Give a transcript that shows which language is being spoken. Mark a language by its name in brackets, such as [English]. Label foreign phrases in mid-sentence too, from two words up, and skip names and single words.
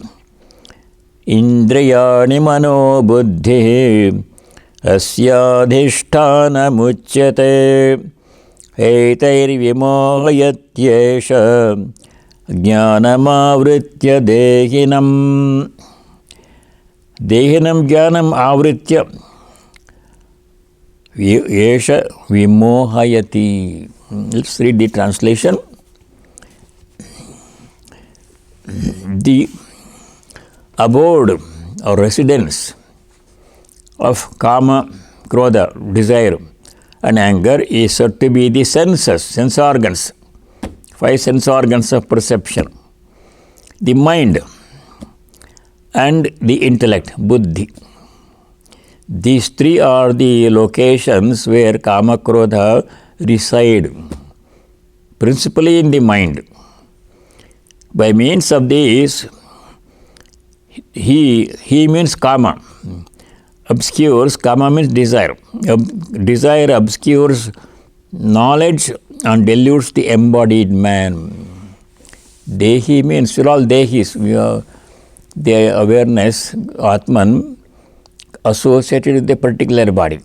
[Sanskrit] इन्द्रियाणि मनो बुद्धि अस्याधिष्ठानमुच्यते एतैर्विमोहयत्येष ज्ञानमावृत्य देहिनम्. देहिनम् ज्ञानम् आवृत्य एष विमोहयति. [English] Let's read the translation. The abode or residence of [Sanskrit] काम, क्रोध, [English] desire and anger is said to be the senses, sense organs, 5 sense organs of perception, the mind and the intellect, buddhi. These 3 are the locations where [Sanskrit] काम, क्रोध [English] reside, principally in the mind. By means of these, he means kama, obscures, kama means desire. Desire obscures knowledge and dilutes the embodied man. Dehi means we're all dehis. We are the awareness, Atman, associated with a particular body.